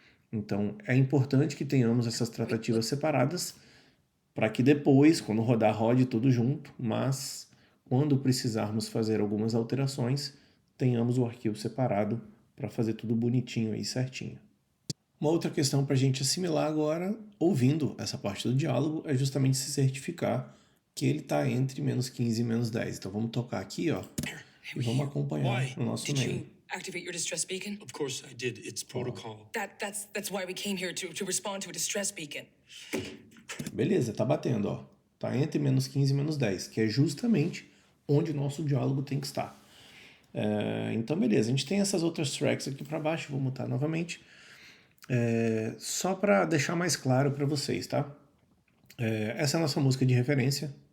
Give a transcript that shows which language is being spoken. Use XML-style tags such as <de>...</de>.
<pt>Então, é importante que tenhamos essas tratativas separadas para que depois, quando rodar, rode tudo junto, mas quando precisarmos fazer algumas alterações, tenhamos o arquivo separado para fazer tudo bonitinho aí, certinho. Uma outra questão para a gente assimilar agora, ouvindo essa parte do diálogo, é justamente se certificar que ele está entre -15 e -10. Então vamos tocar aqui, ó, e vamos acompanhar no nosso meio.</pt> <en>Activate your distress beacon? Of course I did. It's protocol. That's why we came here to respond to a distress beacon.</en> <pt>Beleza, tá batendo, ó. Tá entre -15 e -10, que é justamente onde o nosso diálogo tem que estar. Então, beleza. A gente tem essas outras tracks aqui para baixo. Vou mutar novamente. Só para deixar mais claro para vocês, tá? Essa é a nossa música de referência.</pt>